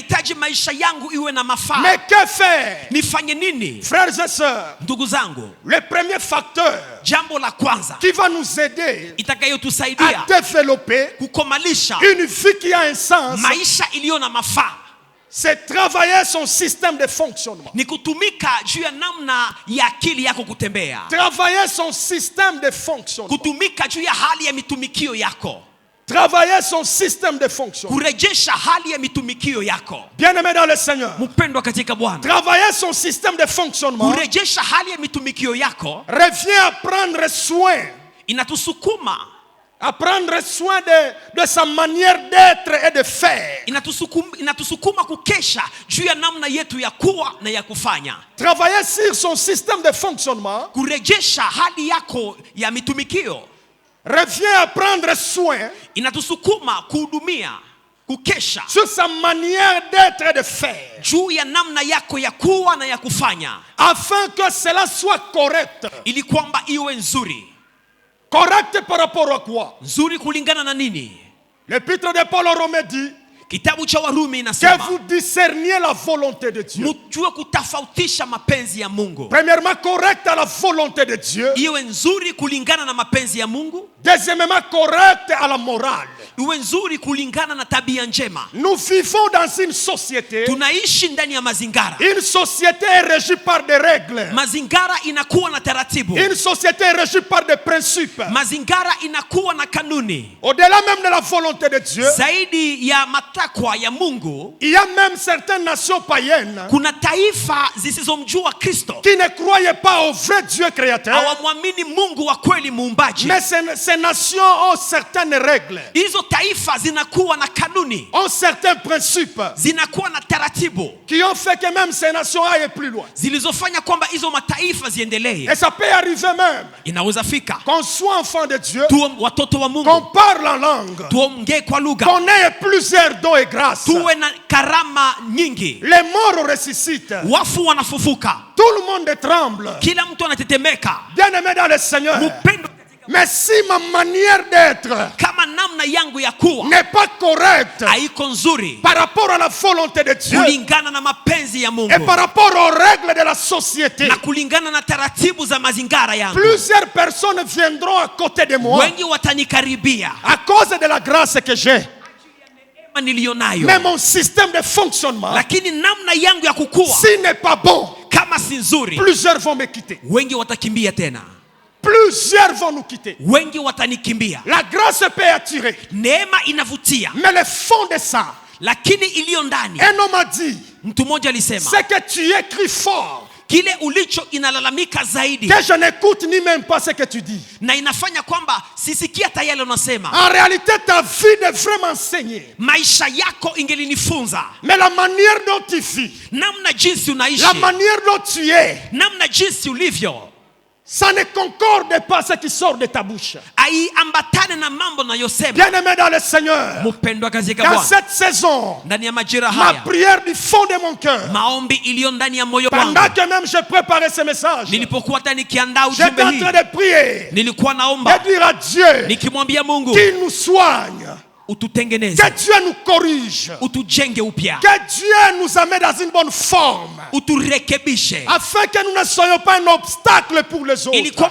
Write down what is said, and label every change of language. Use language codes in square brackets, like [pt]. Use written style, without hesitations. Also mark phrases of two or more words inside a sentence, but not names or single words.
[fr] Mais que faire? Frères et sœurs, le premier facteur qui va nous aider à développer une vie qui a un sens, C'est travailler son système de fonctionnement. [sw] Ni kutumika juu ya namna ya akili yako kutembea. [fr] Travailler son système de fonctionnement. [sw] Kutumika juu ya hali ya mitumikio yako. [fr] Travailler son système de fonctionnement. [sw] Kurejesha hali ya mitumikio yako. [fr] Bien-aimé dans le Seigneur. [sw] Mpendwa katika Bwana. [fr] Travailler son système de fonctionnement. [sw] Kurejesha hali ya mitumikio yako. [fr] Revient à prendre soin. [sw] Inatusukuma. [fr] À prendre soin de sa manière d'être et de faire. [sw] Inatusukuma kukesha juu ya namna yetu ya kuwa na ya kufanya. [fr] Travailler sur son système de fonctionnement. [sw] Kurejesha hali yako ya mitumikio. [fr] Revient à prendre soin. [sw] Inatusukuma kuhudumia, kukesha [fr] sur sa manière d'être et de faire. [sw] Juu ya namna yako ya kuwa na ya kufanya. [fr] Afin que cela soit correct. [sw] Ili kwamba iwe nzuri. [fr] Correct par rapport à quoi? [sw] Nzuri kulingana na nini? [fr] L'épître de Paul aux Romains dit [sw] Kitabu cha Warumi inasema [fr] que vous discerniez la volonté de Dieu. [sw] Mjue kutofautisha mapenzi ya Mungu. [fr] Premièrement, correct à la volonté de Dieu. [sw] Iwe nzuri kulingana na mapenzi ya Mungu. [fr] Deuxièmement, correct à la morale. [sw] Iwe nzuri kulingana na tabia njema. [fr] Nous vivons dans une société. [sw] Tunaishi ndani ya mazingara. [fr] Une société est régie par des règles. [sw] Mazingara inakuwa na taratibu. [fr] Une société est régie par des principes. [sw] Mazingara inakuwa na kanuni. [fr] Au-delà même de la volonté de Dieu. [sw] Zaidi ya matakwa ya Mungu. [fr] Il y a même certaines nations païennes. [sw] Kuna taifa zisizomjua Kristo. [fr] Qui ne croyaient pas au vrai Dieu créateur. [sw] Hawamwamini Mungu wa kweli muumbaji. [fr] Mais ces nations ont certaines règles. [sw] Hizo taifa zinakuwa na kanuni. [fr] Ont certains principes. [sw] Zinakuwa na taratibu. [fr] Qui ont fait que même ces nations aillent plus loin. [sw] Zilizofanya kwamba hizo mataifa ziendelee. [fr] Et ça peut arriver même. [sw] Inaweza fika. [fr] Qu'on soit enfant de Dieu. [sw] Tuwe watoto wa Mungu. [fr] Qu'on parle en langue. [sw] Tuongee kwa lugha. [fr] Qu'on ait plusieurs dons et grâces. [sw] Tuwe na karama nyingi. [fr] Les morts ressuscitent. [sw] Wafu wanafufuka. [fr] Tout le monde tremble. [sw] Kila mtu anatetemeka. [fr] Bien-aimé dans le Seigneur. Mais si ma manière d'être [sw] kama namna yangu ya kuwa [fr] n'est pas correcte [sw] haiko nzuri [fr] par rapport à la volonté de Dieu [sw] kulingana na mapenzi ya Mungu [fr] et par rapport aux règles de la société, [sw] na kulingana na taratibu za mazingara yangu, [fr] plusieurs personnes viendront à côté de moi [sw] wengi watanikaribia [fr] à cause de la grâce que j'ai. Mais mon système de fonctionnement, [sw] lakini namna yangu ya kukua, [fr] s'il n'est pas bon, [sw] kama si nzuri, [fr] plusieurs vont me quitter. [sw] Wengi watakimbia tena. [fr] Plusieurs vont nous quitter. [sw] Wengi watanikimbia. [fr] La grâce peut attirer. [sw] Neema inavutia. [fr] Mais le fond de ça, [sw] lakini iliyo ndani. [fr] Un homme a dit, [sw] mtu mmoja alisema, [fr] c'est que tu écris fort. [sw] Kile ulicho inalalamika zaidi. [fr] Que je n'écoute ni même pas ce que tu dis. [sw] Na inafanya kwamba sisikia hata yale unasema. [fr] En réalité, ta vie devrait m'enseigner. [sw] Maisha yako ingelinifunza. [fr] Mais la manière dont tu vis, [sw] namna jinsi unaishi, [fr] la manière dont tu es, [sw] namna jinsi ulivyo, [fr] ça ne concorde pas ce qui sort de ta bouche. Bien-aimé dans le Seigneur, dans cette saison, ma prière du fond de mon cœur, pendant que même je préparais ce message, j'étais en train de prier et dire à Dieu qu'il nous soigne, que Dieu nous corrige, que Dieu nous amène dans une bonne forme, afin que nous ne soyons pas un obstacle pour les autres.